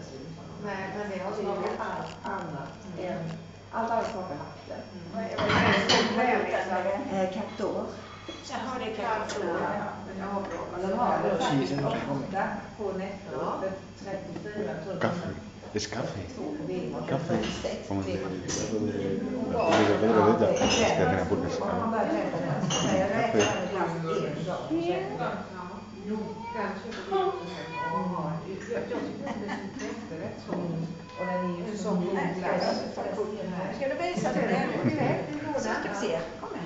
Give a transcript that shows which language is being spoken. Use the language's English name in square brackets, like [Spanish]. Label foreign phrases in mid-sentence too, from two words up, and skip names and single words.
[Swedish] Nej, men det har smakat allt annat. Allt annat smakar vatten. Vad är det? Gato. Jaha, det är gato. Den har det faktiskt ofta på netto. 34 tror jag. [Spanish] Gafe. Es Gafe. Gafe. Como de [Swedish] och den är ju som glass. Ska du visa det? Så ska vi se. Kom med.